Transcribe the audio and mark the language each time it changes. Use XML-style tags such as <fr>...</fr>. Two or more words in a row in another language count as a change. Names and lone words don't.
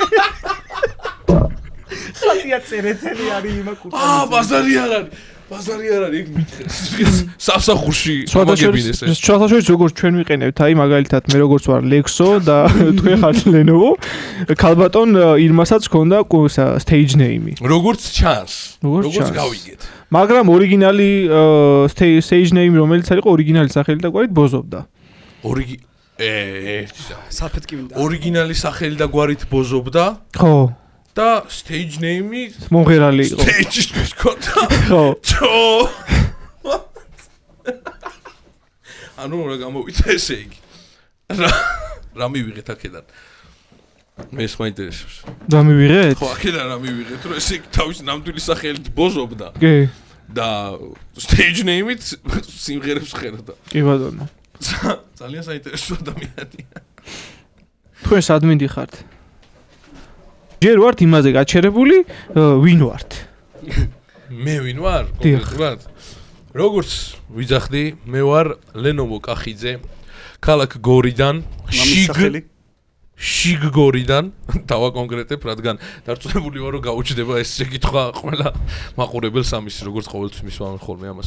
<ka>ხალხია წერეთელი არის ირმა კურტანიძე. ბაზარი არ არის, იქ მითხეს. სამსახურში მაგებინეს ეს. შუათაშორის როგორც ჩვენ ვიყენებთ, აი მაგალითად მე როგორც ვარ ლექსო და თქვენ ხართ ლენოვო, ქალბატონ ირმასაც ჰქონდა</ka> <en>stage name-ი.</en> <ka>როგორც ჩანს, როგორც გავიგეთ. მაგრამ ორიგინალი</ka> <en>stage name</en> <ka>რომელიც არისო ორიგინალი სახელი და გვარით ბოზობდა. საფეთკი მინდა. ორიგინალი სახელი და გვარით ბოზობდა? ხო.</ka> <en>და stage name-ი</en> <ka>მომღერალი იყო. stage-ისთვის ქონდა. ხო. ანუ რა გამოვიდა ესე იგი. რა მივიღეთ აქედან? მე ეს მაინტერესებს. რა მივიღეთ? ხო, აქედან რა მივიღეთ, რომ ესე იგი თავის ნამდვილი სახელით ბოზობდა. კი. და</ka> <en>stage name-ით</en> <ka>სიმღერებს ხედავდა. კი ბატონო. ძალიან საინტერესო ადამიანია. თქვენ სად მინდიხართ? ჯერ ვართ იმაზე გაჩერებული, ვინ ვართ? მე ვინ ვარ? კონკრეტულად. როგორც ვიძახდი, მე ვარ ლენოვო კახიძე, ქალაქ გორიდან, შიგ გორიდან, დავაკონკრეტებ, რადგან დარწმუნებული ვარ, რომ გაუჩნდება ეს შეკითხვა ყველა მაყურებელს ამის, როგორც ყოველთვის მისვამენ ხოლმე ამას.</ka>